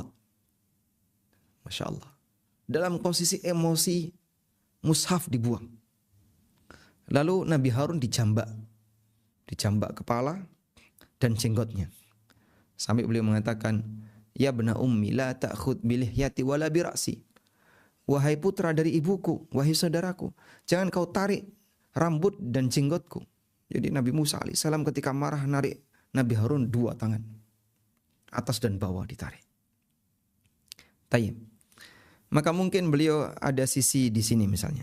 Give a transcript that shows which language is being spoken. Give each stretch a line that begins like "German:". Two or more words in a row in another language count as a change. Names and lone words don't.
Indonesian: Masya Allah. Dalam posisi emosi, mushaf dibuang. Lalu Nabi Harun dijambak kepala dan jenggotnya. Sampai beliau mengatakan,
Arabic: يا ابن أم لا تأخذ بلحيتي ولا برأسي.
Indonesian: Wahai putra dari ibuku, wahai saudaraku, jangan kau tarik rambut dan jenggotku. Jadi Nabi Musa alaihissalam ketika marah narik Nabi Harun dua tangan. Atas dan bawah ditarik. Tayyib. Maka mungkin beliau ada sisi di sini misalnya.